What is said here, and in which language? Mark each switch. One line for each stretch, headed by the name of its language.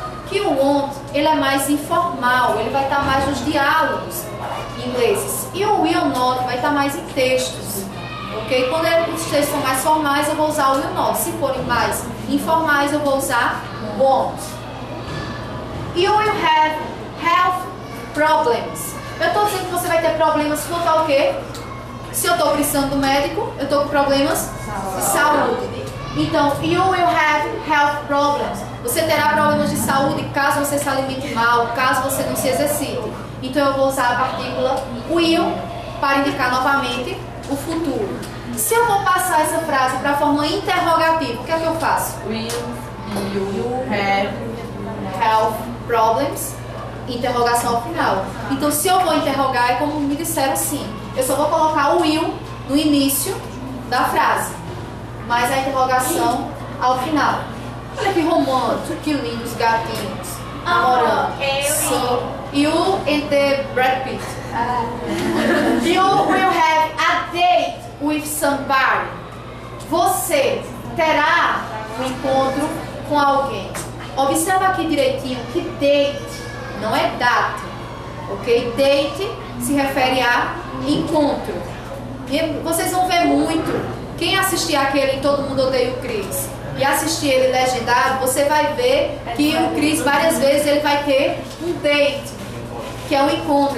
Portuguese: Que o won't, ele é mais informal, ele vai estar mais nos diálogos ingleses. E o will not vai estar mais em textos. Ok? Quando os textos são mais formais, eu vou usar o will not. Se forem mais informais, eu vou usar won't.
English: You will have health problems.
Portuguese: Eu estou dizendo que você vai ter problemas quanto ao quê? Se eu estou precisando do médico, eu estou com problemas de saúde.
English: Então, you will have health problems.
Portuguese: Você terá problemas de saúde caso você se alimente mal, caso você não se exercite. Então, eu vou usar a partícula will para indicar novamente o futuro. Se eu vou passar essa frase para a forma interrogativa, o que é que eu faço?
English: Will you have health problems?
Portuguese: Interrogação ao final. Então, se eu vou interrogar, é como me disseram sim. Eu só vou colocar o will no início da frase, mas a interrogação ao final. Olha que romântico, que lindos gatinhos namorando.
English: So, you and the Brad Pitt. You will have a date with somebody.
Portuguese: Você terá um encontro com alguém. Observa aqui direitinho que date não é data, ok? Date se refere a encontro. E vocês vão ver muito. Quem assistir aquele Todo Mundo Odeia o Chris e assistir ele legendado, você vai ver que o Chris várias vezes ele vai ter um date, que é um encontro.